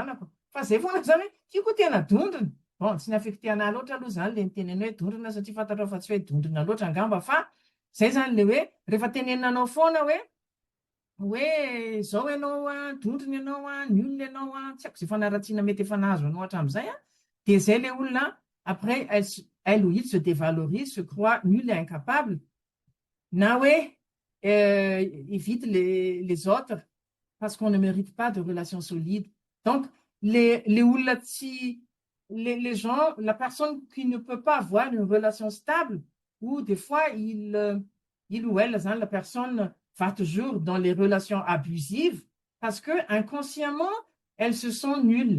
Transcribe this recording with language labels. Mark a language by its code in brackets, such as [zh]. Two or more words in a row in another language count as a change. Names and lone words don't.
[mg] zanako fa zay foana zany hoe io koa tena dondrona bon tsy nafikitiana loatra aloha zany le niteneny hoe dondrona satria fantatrao fa tsy hoe dondrona loatra angamba fa zay zany le hoe rehefa teneninanao foana hoe zao ianao dondrona ianao ny olona ianao tsy haiko zay fanaratsiana mety efa nahazo anao hatramin'izay dia zay le olona [fr] après elle ou il se dévalorise se croit nul et incapable [mg] na hoe [fr] évite les autres parce qu'on ne mérite pas de relations solides. Donc, les gens, la personne qui ne peut pas avoir une relation stable, ou des fois, il ou elle, la personne va toujours dans les relations abusives parce que inconsciemment, elles se sentent nulles.